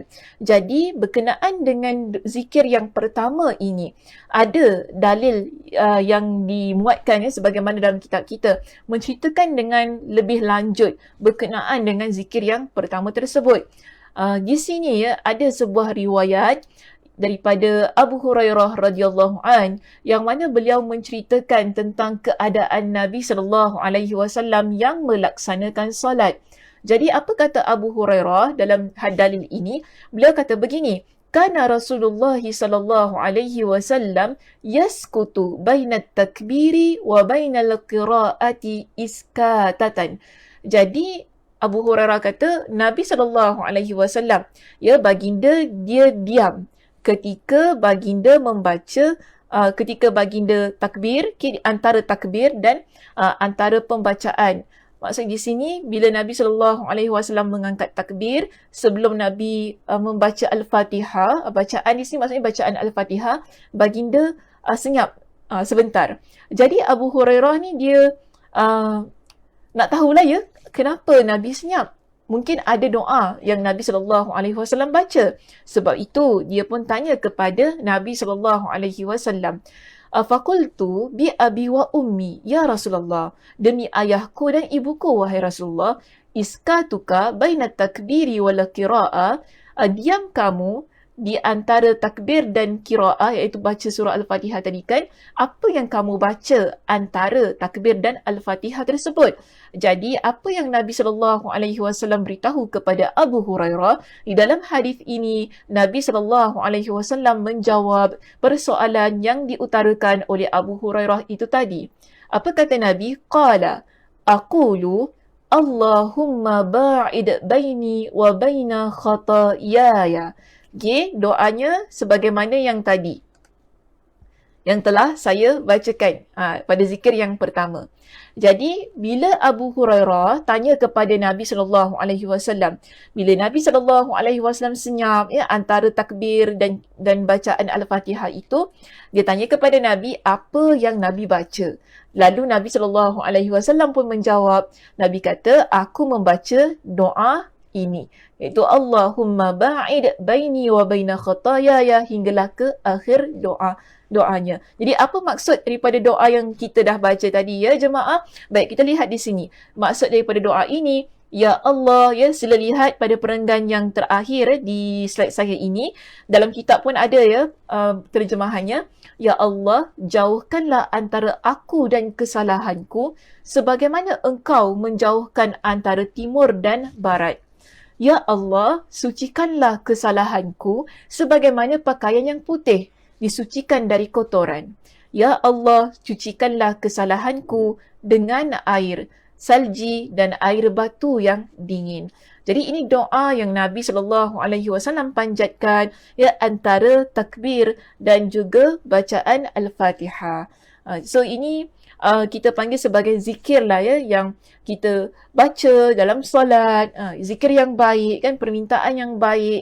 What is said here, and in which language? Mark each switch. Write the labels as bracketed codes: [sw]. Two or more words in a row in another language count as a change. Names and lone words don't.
[ms] Jadi berkenaan dengan zikir yang pertama ini, ada dalil yang dimuatkan sebagaimana dalam kitab kita menceritakan dengan lebih lanjut berkenaan dengan zikir yang pertama tersebut. Di sini ada sebuah riwayat daripada Abu Hurairah [ar] رضي الله عن [ms] yang mana beliau menceritakan tentang keadaan Nabi [ar] صلى الله عليه وسلم [ms] yang melaksanakan salat. Jadi apa kata Abu Hurairah dalam dalil ini? Beliau kata begini, [ar] كان رسول الله صلى الله عليه وسلم يسكت بين التكبير وبين القراءة إسكاتة. [ms] Jadi Abu Hurairah kata Nabi [ar] صلى الله عليه وسلم [ms] baginda dia diam ketika baginda membaca ketika baginda takbir, antara takbir dan antara pembacaan. Maksud di sini bila Nabi [ar] صلى الله عليه وسلم [ms] mengangkat takbir sebelum Nabi membaca Al-Fatihah, bacaan di sini maksudnya bacaan Al-Fatihah, baginda senyap sebentar. Jadi Abu Hurairah ni dia nak tahulah kenapa Nabi senyap. Mungkin ada doa yang Nabi [ar] صلى الله عليه وسلم [ms] baca. Sebab itu dia pun tanya kepada Nabi [ar] صلى الله عليه وسلم. فقلت بأبي وأمي يا رسول الله. [ms] Demi ayahku dan ibuku wahai Rasulullah, [ar] إسكاتك بين التكبير والقراءة, [ms] diam kamu di antara takbir dan qiraah, iaitu baca surah Al-Fatihah tadi kan, apa yang kamu baca antara takbir dan Al-Fatihah tersebut. Jadi apa yang Nabi [ar] صلى الله عليه وسلم [ms] beritahu kepada Abu Hurairah di dalam hadis ini, Nabi [ar] صلى الله عليه وسلم [ms] menjawab persoalan yang diutarakan oleh Abu Hurairah itu tadi. Apa kata Nabi? [ar] قال أقول اللهم باعد بيني وبين خطاياي. [ms] Okay, doanya sebagaimana yang tadi yang telah saya bacakan pada zikir yang pertama. Jadi bila Abu Hurairah tanya kepada Nabi [ar] صلى الله عليه وسلم, [ms] bila Nabi [ar] صلى الله عليه وسلم [ms] senyap antara takbir dan bacaan Al-Fatihah itu, dia tanya kepada Nabi apa yang Nabi baca. Lalu Nabi [ar] صلى الله عليه وسلم [ms] pun menjawab, Nabi kata aku membaca doa ini, iaitu [ar] اللهم باعد بيني وبين خطاياي, [ms] hinggalah ke akhir doanya. Jadi apa maksud daripada doa yang kita dah baca tadi jemaah? Baik, kita lihat di sini. Maksud daripada doa ini, ya Allah, sila lihat pada perenggan yang terakhir di slide saya ini. Dalam kitab pun ada terjemahannya. Ya Allah, jauhkanlah antara aku dan kesalahanku sebagaimana Engkau menjauhkan antara timur dan barat. Ya Allah, sucikanlah kesalahanku sebagaimana pakaian yang putih disucikan dari kotoran. Ya Allah, cucikanlah kesalahanku dengan air salji dan air batu yang dingin. Jadi ini doa yang Nabi [ar] صلى الله عليه وسلم [ms] panjatkan antara takbir dan juga bacaan Al-Fatihah. So ini kita panggil sebagai zikir lah yang kita baca dalam solat, zikir yang baik kan, permintaan yang baik.